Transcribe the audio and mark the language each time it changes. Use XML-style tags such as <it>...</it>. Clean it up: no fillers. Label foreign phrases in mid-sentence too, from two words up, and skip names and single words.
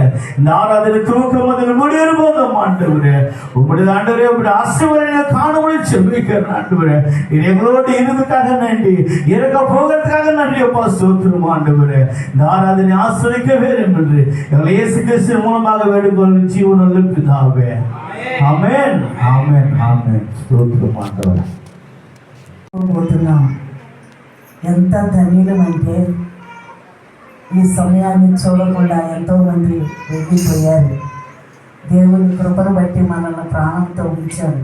<ta>இந்த ஆராதனை துவக்கம் அதில் முடியிருப்போம் ஆண்டவரே. உங்களுடைய ஆண்டவரே உங்களுடைய ஆசீர்வாதங்களை காணும்படி செபிக்கிறேன் ஆண்டவரே. இது எங்களோடு இருந்ததுக்காக நன்றி, இருக்க போகிறதுக்காக நன்றி. அப்பா ஸ்தோத்திரம் ஆண்டவரே. இந்த ஆராதனை ஆசிரிக்க வேண்டும் என்று எங்களை இயேசு கிறிஸ்து மூலமாக வேண்டுகொள்ளும் ஜீவனுள்ள பிதாவே.</ta> <te>ఆమేన్ ఆమేన్ ఆమేన్. స్తోత్రం ఆండవరే. ఎంత ధన్యులమంటే ఈ సమయాన్ని చూడకుండా ఎంతోమంది వెళ్ళిపోయారు. దేవుని కృపను బట్టి మనల్ని ప్రాణంతో ఉంచారు.</te>